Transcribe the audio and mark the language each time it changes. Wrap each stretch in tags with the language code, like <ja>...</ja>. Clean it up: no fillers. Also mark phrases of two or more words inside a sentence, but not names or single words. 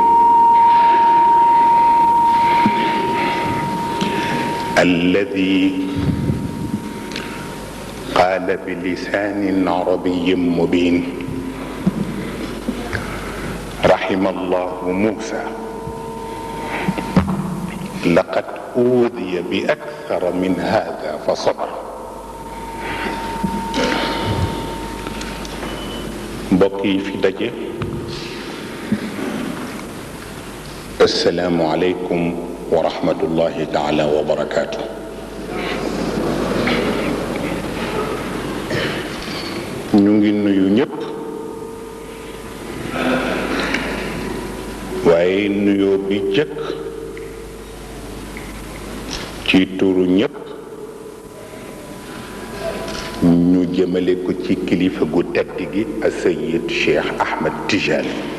<ar>الذي قال بلسان عربي مبين: رحم الله موسى لقد أوذي بأكثر من هذا فصبر.</ar> <wo>mbokk yi fi daje</wo> <ar>السلام عليكم ورحمة الله تعالى وبركاته.</ar> <wo>ñu ngi nuyu ñëpp waaye nuyoo bi jëkk ci turu ñëpp ñu jëmale ko ci kilifa gu tedd gi Sayyid Cheikh Ahmed Tijani.</wo>